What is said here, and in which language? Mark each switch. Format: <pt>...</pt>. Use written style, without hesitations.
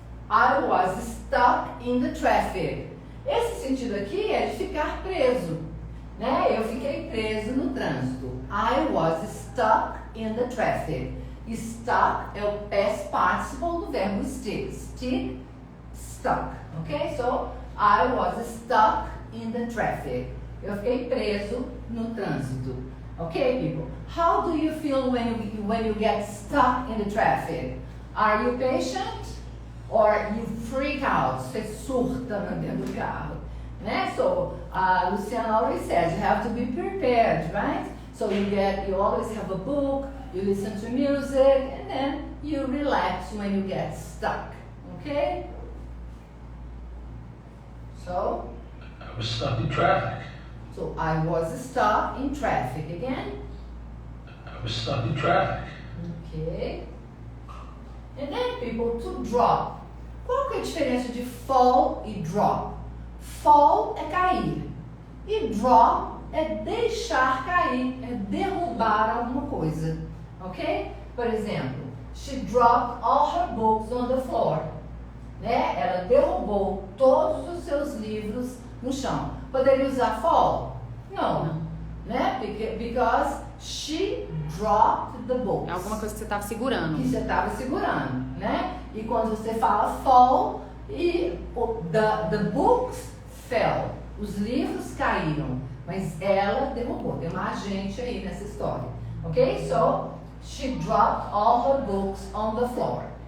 <en>I was stuck in the traffic.</en> <pt>Esse sentido aqui é de ficar preso, né? Eu fiquei preso no trânsito.</pt> <en>I was stuck in the traffic. Stuck</en> <pt>é o</pt> <en>past participle</en> <pt>do verbo</pt> <en>stick. Stick, stuck. Ok? So, I was stuck in the traffic.</en> <pt>Eu fiquei preso no trânsito.</pt> <en>Ok, people? How do you feel when you get stuck in the traffic? Are you patient? Or you freak out?</en> <pt>Você surta dentro do carro. Né?</pt> <en>So, Luciana always says you have to be prepared, right? So you always have a book, you listen to music, and then you relax when you get stuck. Okay? So? I was stuck in traffic. So I was stuck in traffic again. I was stuck in traffic. Okay. And then people, to drop.</en> <pt>Qual que é a diferença de fall e drop? Fall é cair. E drop é deixar cair, é derrubar alguma coisa. Ok? Por exemplo,</pt> <en>she dropped all her books on the floor.</en> <pt>Né? Ela derrubou todos os seus livros no chão. Poderia usar fall? Não. Né?</pt> <en>Because she dropped the books.</en> <pt>É alguma coisa que você estava segurando. Que você estava segurando, né? E quando você fala fall, E</pt> <en>the books fell.</en> <pt>Os livros caíram. Mas ela derrubou. Tem uma agente aí nessa história. Ok?</pt> <en>So, she dropped all her books on the floor.</en>